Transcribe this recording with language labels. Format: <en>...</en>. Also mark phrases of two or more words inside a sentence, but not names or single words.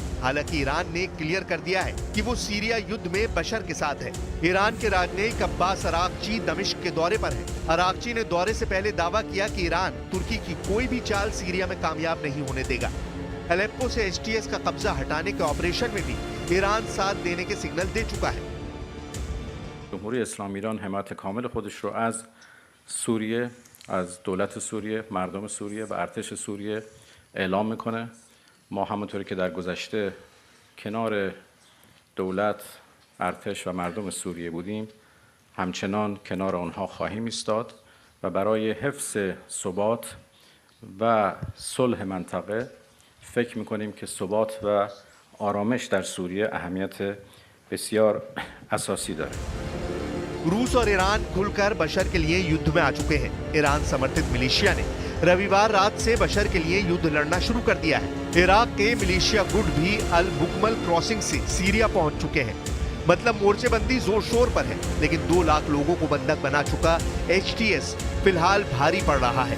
<hi>हालांकि ईरान ने क्लियर कर दिया है कि वो सीरिया युद्ध में बशर के साथ है। ईरान के राजनयिक अब्बास अरागची दमिश्क के दौरे पर हैं। अरागची ने दौरे से पहले दावा किया कि ईरान तुर्की की कोई भी चाल सीरिया में कामयाब नहीं होने देगा। अलेप्पो से एचटीएस का कब्जा हटाने के ऑपरेशन में भी ईरान साथ देने के सिग्नल दे चुका है।</hi> <fa>جمهوری اسلامی ایران حمایت کامل خودش رو از سوریه، از دولت سوریه، مردم سوریه و ارتش سوریه اعلام میکنه. ما همونطوری که در گذشته کنار دولت، ارتش و مردم سوریه بودیم، همچنان کنار آنها خواهیم ایستاد و برای حفظ ثبات و صلح منطقه فکر میکنیم که ثبات و آرامش در سوریه اهمیت بسیار اساسی داره.</fa> <hi>रूस और ईरान खुलकर बशर के लिए युद्ध में आ चुके हैं। ईरान समर्थित मिलिशिया ने रविवार रात से बशर के लिए युद्ध लड़ना शुरू कर दिया है। इराक के मिलिशिया गुट भी अल बुकमल क्रॉसिंग से सीरिया पहुंच चुके हैं। मतलब मोर्चेबंदी जोर शोर पर है, लेकिन 2 लाख लोगों को बंधक बना चुका एचटीएस फिलहाल भारी पड़ रहा है।</hi>